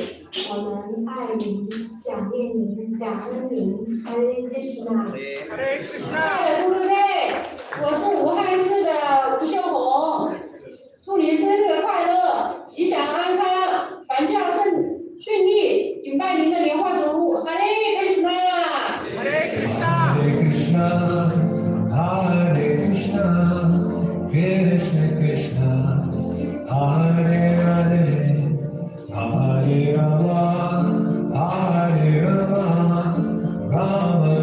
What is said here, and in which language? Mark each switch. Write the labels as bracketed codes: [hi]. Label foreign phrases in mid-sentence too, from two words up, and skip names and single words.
[zh] 我们爱您，想念您，感恩您。 [sa] हरे कृष्ण। हरे कृष्ण. [zh] 诸位，我是武汉市的吴秀红，祝你生日快乐，吉祥安康，传教顺利，敬拜您的莲花主。 [sa] हरे कृष्ण। हरे कृष्ण. हरे कृष्ण, कृष्ण कृष्ण, हरे हरे, हरे राम, हरे राम, राम